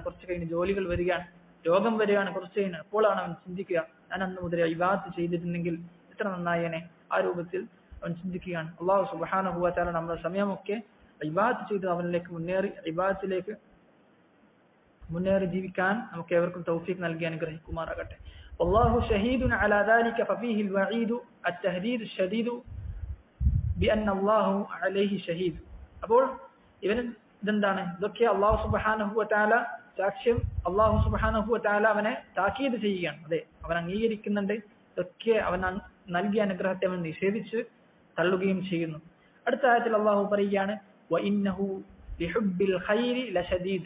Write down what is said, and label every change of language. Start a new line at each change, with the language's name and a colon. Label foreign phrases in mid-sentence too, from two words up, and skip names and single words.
Malayalam: കുറച്ച് കഴിഞ്ഞ് ജോലികൾ വരികയാണ്, രോഗം വരികയാണ്, കുറച്ച് കഴിഞ്ഞ് അപ്പോഴാണ് അവൻ ചിന്തിക്കുക, ഞാൻ അന്ന് മുതൽ ഇബാദത്ത് ചെയ്തിരുന്നെങ്കിൽ എത്ര നന്നായേനെ. ആ രൂപത്തിൽ അവൻ ചിന്തിക്കുകയാണ്.
Arabic: الله سبحانه وتعالى
Malayalam: നമ്മുടെ സമയമൊക്കെ ഇബാദത്ത് ചെയ്ത് അവനിലേക്ക് ഇബാദത്തിലേക്ക് മുന്നേറി ജീവിക്കാൻ നമുക്ക് ഏവർക്കും തൗഫീഖ് നൽകി അനുഗ്രഹിക്കുമാറാകട്ടെ.
Arabic: والله شهيد على ذلك ففيه الوعيد التهديد الشديد بأن الله عليه شهيد.
Malayalam: അപ്പോൾ ഇതെന്താണ്? ഇതൊക്കെ
Arabic: الله سبحانه وتعالى
Malayalam: സാക്ഷ്യം.
Arabic: الله سبحانه وتعالى
Malayalam: അവനെ താക്കീത് ചെയ്യുകയാണ്. അതെ, അവൻ അംഗീകരിക്കുന്നുണ്ട്. ഇതൊക്കെ അവൻ നൽകിയ അനുഗ്രഹത്തെ അവൻ നിഷേധിച്ച് തള്ളുകയും ചെയ്യുന്നു. അടുത്ത ആയത്തിൽ അള്ളാഹു പറയുകയാണ്
Arabic: وإنه لحب الخير لشديد.